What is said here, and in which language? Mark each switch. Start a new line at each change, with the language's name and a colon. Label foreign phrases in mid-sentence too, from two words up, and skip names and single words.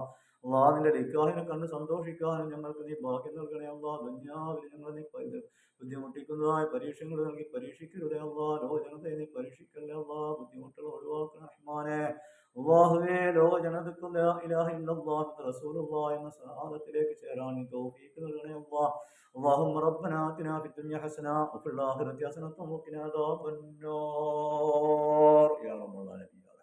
Malayalam: അല്ലാഹ്, നിന്റെ നിക്കാഹിനെ കണ്ട് സന്തോഷിക്കാനും ഞങ്ങൾക്ക് നീ ഭാഗ്യം നൽകണേ അല്ലാഹ്. ദുനിയാവിൽ ഞങ്ങൾ നീ ബുദ്ധിമുട്ടിക്കുന്നതായ പരീക്ഷകൾ നൽകി പരീക്ഷിക്കരുതേ അല്ലാഹ്. ലോകജനതയെ നീ പരീക്ഷിക്കല്ലേ അല്ലാഹ്. ബുദ്ധിമുട്ടുകൾ ഒഴിവാക്കണം റഹ്മാനേ. അല്ലാഹുവേ, ലോകജനതയ്ക്ക്
Arabic: لا إله إلا الله رسول الله
Malayalam: എന്ന സഹാദത്തിലേക്ക് ചേരാൻ നീ തൗഫീഖ് നൽകണേ അല്ലാഹ്.
Arabic: اللهم ربنا آتنا في الدنيا حسنة وفي الآخرة حسنة وقنا عذاب النار يا رب العالمين.